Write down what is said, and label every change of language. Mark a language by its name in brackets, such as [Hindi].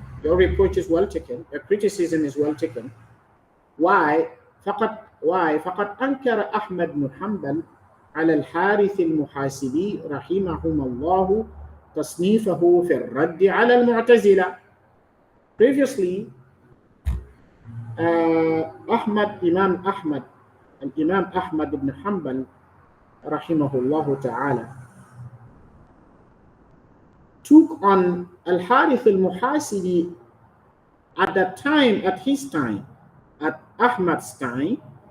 [English] Your reproach is well taken. Your criticism is well taken. Why? [Arabic] فقد أنكر أحمد بن حنبل على الحارث المحاسبي رحمهما الله تصنيفه في الرد على المعتزلة. [English] Previously, Imam Ahmad ibn Hanbal rahimahullah ta'ala took on Al-Harith al-Muhasibi at his time, at Ahmad's time,